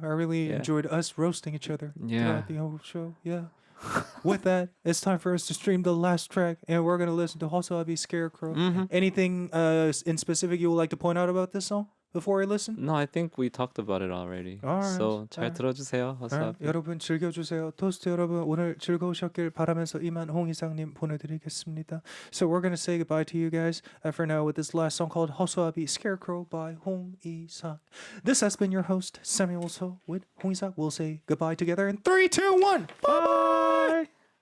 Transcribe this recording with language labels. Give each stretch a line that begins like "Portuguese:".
English: I really enjoyed us roasting each other throughout the whole show. Yeah. With that, it's time for us to stream the last track, and we're going to listen to Hosoabi Scarecrow. Anything in specific you would like to point out about this song before we listen? No, I think we talked about it already. Alright.
Korean: So 잘 들어주세요. Alright, 여러분 즐겨주세요. 토스트 여러분 오늘 즐거우셨길 바라면서 이만 홍이상님 보내드리겠습니다.
English: So we're gonna say goodbye to you guys for now with this last song called Hosoabi Scarecrow by 홍이상. This has been your host Samuel So with 홍이상. We'll say goodbye together in 3, 2, 1. Bye bye.